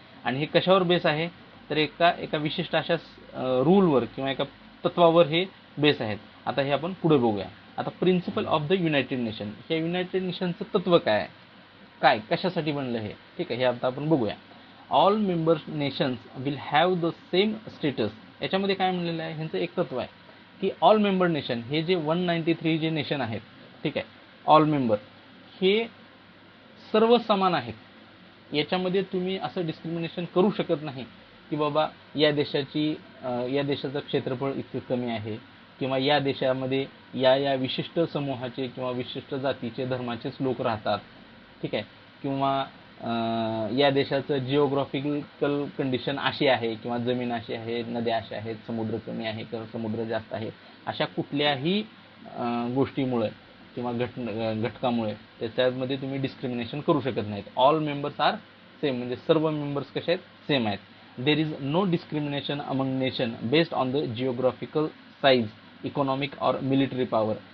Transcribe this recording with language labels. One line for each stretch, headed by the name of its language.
Marathi: आणि हे कशावर बेस आहे, तर एका विशिष्ट अशा रूलवर किंवा एका तत्वावर हे बेस आहेत. आता हे आपण पुढे बघूया. आता principle of the United nation, या युनायटेड नेशनचं तत्व काय आहे, काय कशासाठी बनलं हे, ठीक आहे, हे आता आपण बघूया.
English: All member nations will have the same status.
Marathi: याच्यामध्ये काय म्हणलेलं आहे, ह्यांचं एक तत्व आहे की ऑल मेंबर नेशन हे जे 193 जे नेशन आहेत, ठीक आहे, ऑल मेंबर हे सर्व समान आहेत. याच्यामध्ये तुम्ही असं डिस्क्रिमिनेशन करू शकत नाही की बाबा या देशाचं क्षेत्रफळ इतकं कमी आहे किंवा या देशामध्ये या विशिष्ट समूहाचे किंवा विशिष्ट जातीचे धर्माचेच लोक राहतात. ठीक आहे. किंवा या देशाचं जिओग्राफिकल कंडिशन अशी आहे किंवा जमीन अशी आहे, नद्या अशा आहेत, समुद्र कमी आहे किंवा समुद्र जास्त आहे, अशा कुठल्याही गोष्टीमुळे किंवा घटकामुळे त्याच्यामध्ये तुम्ही डिस्क्रिमिनेशन करू शकत नाहीत.
English: all members are same,
Marathi: म्हणजे सर्व मेंबर्स कसे आहेत, सेम आहेत.
English: There is no discrimination among nation based on the geographical size, economic और military power.